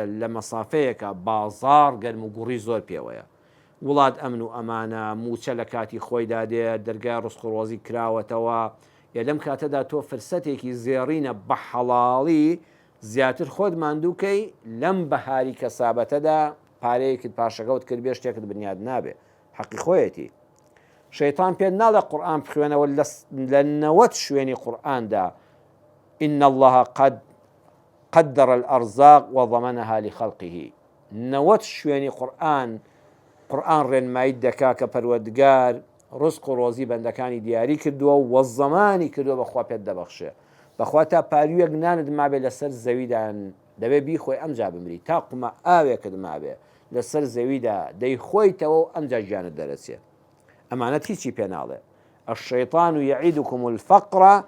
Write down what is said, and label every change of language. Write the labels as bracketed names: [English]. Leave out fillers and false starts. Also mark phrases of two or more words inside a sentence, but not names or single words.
[Central Kurdish] لە مەسافەیەکە بازار گەرم و گوڕی زۆر پێوەیە وڵات ئەمن و ئەمانە موچە لە کاتی خۆیدا دێت دەرگای ڕستقڕۆزی کراوەتەوە یا لەم کاتەدا تۆ فرسەتێکی زێڕینە بە حەڵاڵی زیاتر خۆت ماندووکەی لەم بەهاری کەسابەتەدا پارەیەکت پاشەکەوت کرد بێ شتێکت بنیاد نابێ حەقی خۆیەتی شەیتان پێ ناڵە قورئان بخوێنەوە لە 90 شوێنی قورئاندا [Arabic] إن الله قد قدر الأرزاق وضمنها لخلقه [Central Kurdish] 90 شوێنی قورئان ڕێنمایی دەکا کە پەروەردگار ڕزق و ڕۆزی بەندەکانی دیاری کردووە و زەمانی کردووە بەخوا پێت دەبەخشێ بەخوا تا پارویەک نانت مابێ لەسەر زەویدان دەبێ بیخۆی ئەمجا بمری تا قومە ئاوێکت مابێ لەسەر زەویدا دەیخۆیتەوە و ئەمجا گیانت دەرەچێت ئەمانەت هیچی پێ ناڵێ [Arabic] الشەیطان یعیدکم الفەقر